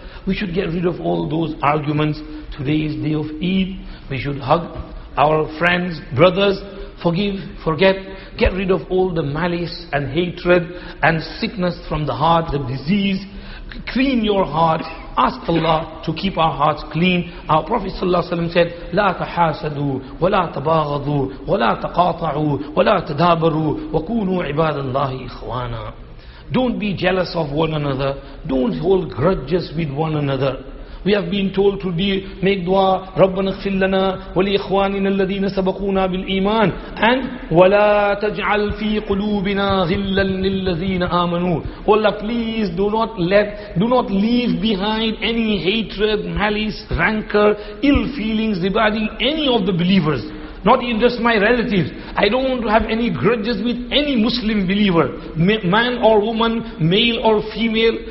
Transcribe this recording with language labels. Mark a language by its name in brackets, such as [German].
[English] We should get rid of all those arguments. Today is day of Eid. We should hug our friends, brothers, forgive, forget. Get rid of all the malice and hatred and sickness from the heart, the disease. Clean your heart. Ask Allah to keep our hearts clean. Our Prophet ﷺ said, [Arabic] لا تحاسدوا ولا تباغضوا ولا تقاطعوا ولا تدابروا وكونوا عباد الله إخوانا. [English] Don't be jealous of one another. Don't hold grudges with one another. We have been told to make dua, [Arabic] رَبَّنَا اغْفِرْ لَنَا وَلِإِخْوَانِنَا الَّذِينَ سَبَقُونَا بِالْإِيمَانِ, and وَلَا تَجْعَلْ فِي قُلُوبِنَا غِلًّا لِلَّذِينَ آمَنُوا. [English] Oh Allah, please do not leave behind any hatred, malice, rancor, ill feelings regarding any of the believers. Not even just my relatives. I don't want to have any grudges with any Muslim believer, man or woman, male or female.